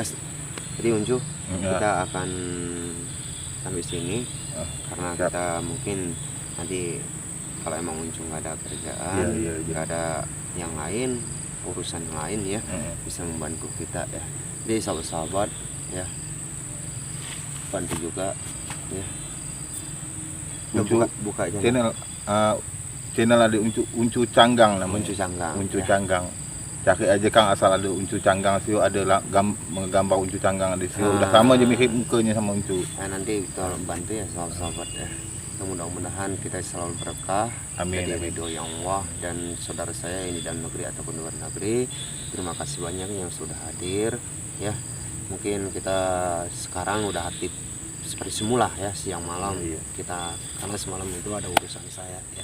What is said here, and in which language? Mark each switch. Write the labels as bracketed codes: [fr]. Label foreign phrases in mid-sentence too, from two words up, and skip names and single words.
[id] Jadi Uncu, kita akan sampai sini karena siap. kita mungkin nanti kalau emang Uncu nggak ada kerjaan, nggak ada yang lain, urusan lain ya, bisa membantu kita ya. Jadi sahabat-sahabat ya, bantu juga ya. Uncu Buka aja channel ada Uncu Canggang namanya. Uncu Canggang. Uncu Canggang. Cari aja Kang, asal ada Uncu Canggang sih, ada menggambar Uncu Canggang di sini. Udah sama aja mirip mukanya sama Uncu. Nah, nanti kita bantu ya sahabat-sahabat ya. Mudah-mudahan kita selalu berkah dari ridho yang Allah dan saudara saya ini dalam negeri ataupun luar negeri. Terima kasih banyak yang sudah hadir ya. Mungkin kita sekarang udah aktif seperti semula ya, siang malam kita, karena semalam itu ada urusan saya ya.